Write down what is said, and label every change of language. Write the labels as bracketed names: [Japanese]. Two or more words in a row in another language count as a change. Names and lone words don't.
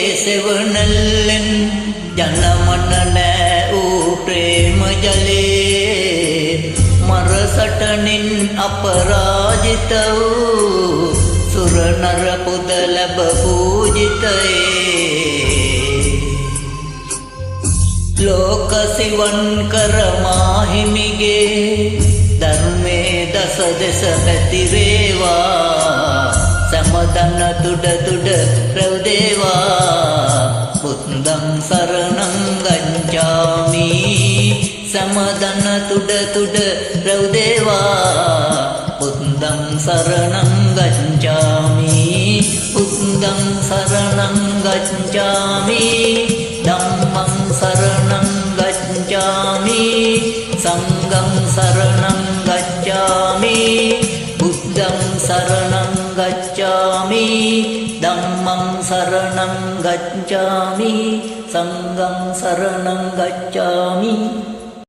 [Sinhala] සෙවණල්ලෙන් ජනමන නෑ වූ ප්‍රේම ජලේ මර සටනින් අපරාජිත වූ සුර නර පුද ලැබ පූජිතයේ ලෝක සිවන් කර මාහිමිගේ ධර්මේ දස දෙස පැතිරේවා සමදන්න තුඩ තුඩ රැව්දේවා [Pali] බුද්ධං සරණං ගච්ඡාමි [Sinhala] සමදන්න තුඩ තුඩ රැව්දේවා [Pali] බුද්ධං සරණං ගච්ඡාමි බුද්ධං සරණං ගච්ඡාමි ධම්මං සරණං ගච්ඡාමි සංඝං සරණං ගච්ඡාමි බුද්ධං සරණං ගච්ඡාමි ධම්මං සරණං ගච්ඡාමි සංඝං සරණං ගච්ඡාමි